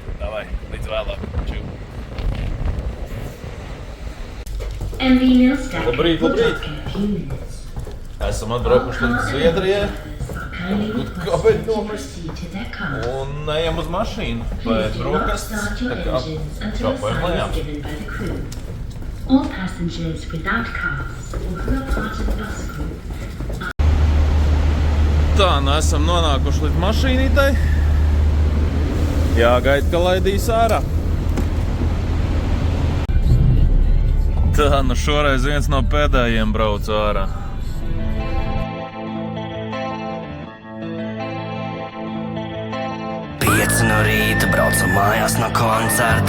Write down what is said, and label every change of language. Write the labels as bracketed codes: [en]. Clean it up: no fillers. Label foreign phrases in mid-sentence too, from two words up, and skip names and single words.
[lv] Davai, līdz vēlāk. Čau. Labrīt. Esam atbraukuši līdz Zviedrijai. Kāpēc nomest? Un ejam uz mašīnu. Pēc brokastis. Tā kā šāpājam lejām. [en] All passengers without cars or who are part of the bus group. [lv] Tā, esam nonākuši līdz mašīnītai. Jāgaida, ka laidīs ārā. Tā, šoreiz viens no pēdējiem brauc ārā. No rīta braucam mājās no koncerta.